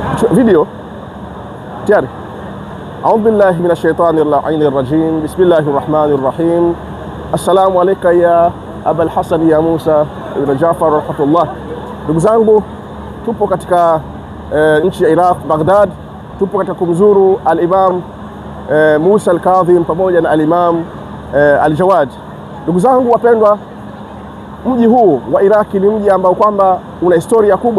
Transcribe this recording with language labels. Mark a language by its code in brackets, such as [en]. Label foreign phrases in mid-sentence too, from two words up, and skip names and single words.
[sw] Video tayari. [ar] أعوذ بالله من الشيطان الرجيم. بسم الله الرحمن الرحيم. السلام عليك يا أبا الحسن يا موسى بن جعفر رحمة الله. [sw] Ndugu zangu, tupo katika nchi ya Iraq, Baghdad. Tupo katika kumzuru al-Imam Musa al-Kadhim pamoja na al-Imam al-Jawad. Ndugu zangu wapendwa, mji huu wa Iraki ni mji ambao kwamba una historia kubwa.